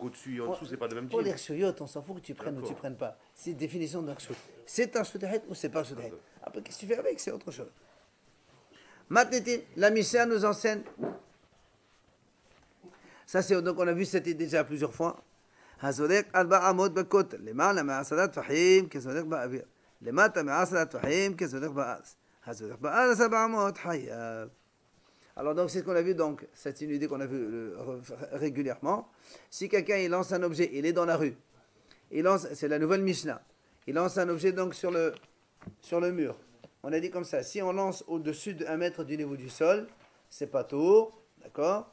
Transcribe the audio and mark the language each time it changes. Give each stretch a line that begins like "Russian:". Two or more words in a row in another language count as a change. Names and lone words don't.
French: donc au-dessus et en dessous, c'est pas le même Pour les type. chouyotes, on s'en fout que tu prennes ou tu prennes pas. C'est une définition d'un chou. C'est un
Hebrew: רשות יחיד
French: ou c'est pas un
Hebrew: רשות יחיד.
French: Après, qu'est-ce que tu fais avec? C'est autre chose. Maintenant, la Mishnah nous enseigne. Ça, c'est donc on a vu cette idée déjà plusieurs fois.
Hebrew: הזורק 4 אמות בכותל, למעלה מ10 טפחים כזורק באוויר, למטה מ10 טפחים כזורק בארץ. הזורק בארץ 4 אמות חייב.
French: Alors donc c'est ce qu'on a vu, donc c'est une idée qu'on a vue régulièrement. Si quelqu'un il lance un objet, il est dans la rue, il lance, c'est la nouvelle Mishnah, il lance un objet donc sur le mur. On a dit comme ça, si on lance au-dessus de 1 mètre du niveau du sol, c'est pas tour, d'accord?